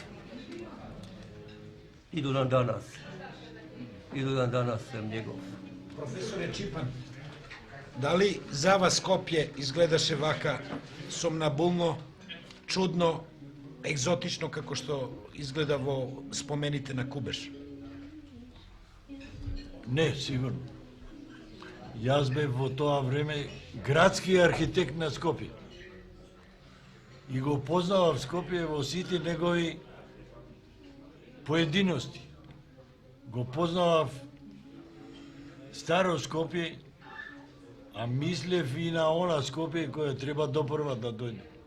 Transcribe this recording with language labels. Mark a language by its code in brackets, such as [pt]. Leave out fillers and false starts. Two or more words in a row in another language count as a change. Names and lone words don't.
[sr] I do dan danas sam njegov. [mk] Професоре Чипан, да ли за вас Скопје изгледаше вака сомнабулно, чудно, егзотично како што изгледа во спомените на Кубеш? Не, сигурно. Јас бев во тоа време градски архитект на Скопје. И го познавав Скопје во сите негови поединости. Го познавав старо Скопје а мислев и на она Скопје која треба допрва да дојде.